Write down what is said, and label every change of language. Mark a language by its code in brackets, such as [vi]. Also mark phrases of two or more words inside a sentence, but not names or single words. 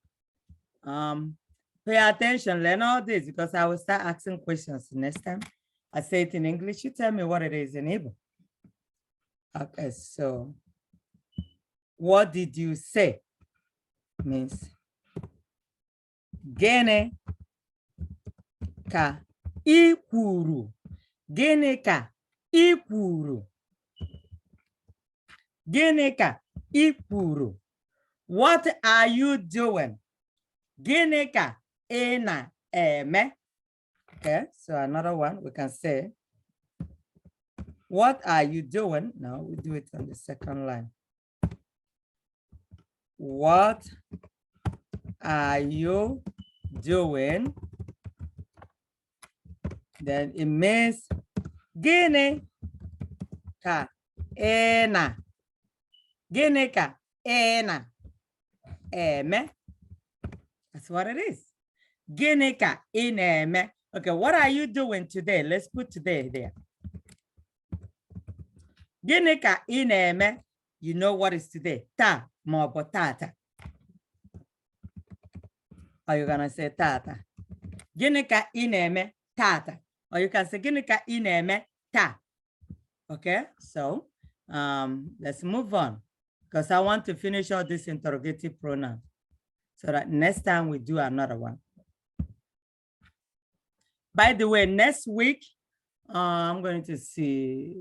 [en] Pay attention, learn all this, because I will start asking questions next time. I say it in English, you tell me what it is in Igbo. Okay, so what did you say? [ig] Means gene ka ị kwuru. Gịnị ka ị kwuru? Gịnị ka ị kwuru? [en] What are you doing? [ig] Gịnị ka ị na-eme? [en] Okay, so another one we can say, what are you doing? Now we do it on the second line. What are you doing? Then it means [ig] gịnị ka ị na? Gịnị ka ị na-eme? [en] That's what it is. [ig] Gịnị ka ị na-eme? [en] Okay, what are you doing today? Let's put today there. [ig] Gịnị ka ị na-eme? [en] You know what is today? [ig] Ta ma ọ bụ tata. [en] Are you gonna say tata? [ig] Gịnị ka ị na-eme? Tata. [en] Or you can say [ig] gịnị ka ị na-eme? Ta. [en] Okay, so let's move on, because I want to finish all this interrogative pronoun so that next time we do another one. By the way, next week, I'm going to see.